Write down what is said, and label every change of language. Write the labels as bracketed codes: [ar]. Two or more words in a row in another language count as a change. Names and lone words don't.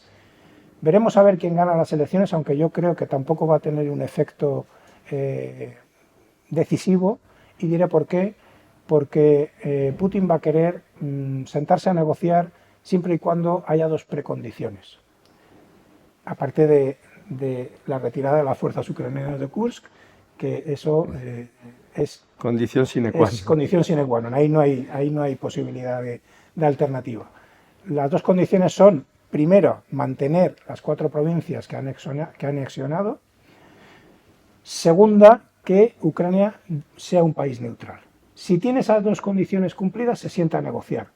[es] Veremos a ver quién gana las elecciones, aunque yo creo que tampoco va a tener un efecto decisivo, y diré por qué. Porque Putin va a querer sentarse a negociar siempre y cuando haya dos precondiciones. Aparte de la retirada de las fuerzas ucranianas de Kursk, que eso es [la] condición sine qua non. Es condición sine qua non. [es] Ahí no hay posibilidad de alternativa. Las dos condiciones son, primero, mantener las 4 provincias que ha anexionado. Segunda, que Ucrania sea un país neutral. Si tiene esas dos condiciones cumplidas, se sienta a negociar.